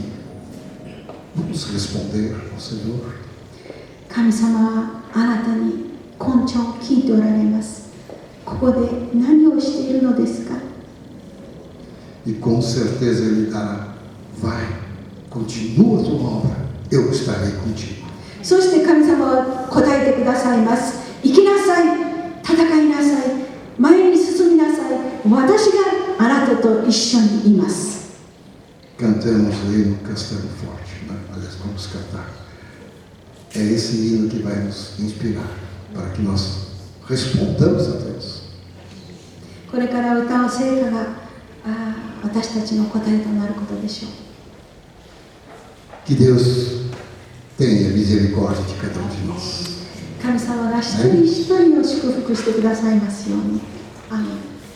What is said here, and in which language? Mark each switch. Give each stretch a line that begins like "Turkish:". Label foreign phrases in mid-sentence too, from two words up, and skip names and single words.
Portuguese: Vamos responder ao Senhor.
Japanese: 神様はあなたに根性を聞いておられます。ここで何をしているのですか？
Portuguese: E com certeza Ele dará: vai, continua a tua obra, eu estarei contigo.
Japanese: そして神様は答えてくださいます。行きなさい、 戦いなさい、前に進みなさい、私があなたと一緒にいます。
Portuguese: Cantamos o hino Castelo Forte, né? Aliás, vamos cantar. É esse hino que vai nos inspirar para que nós respondamos a Deus.
Japanese: これから歌う聖歌が私たちの答えとなることでしょう。
Portuguese: Que Deus tenha misericórdia de cada um de nós.
Japanese: 神様が一人一人を祝福してくださいますように。アーメン。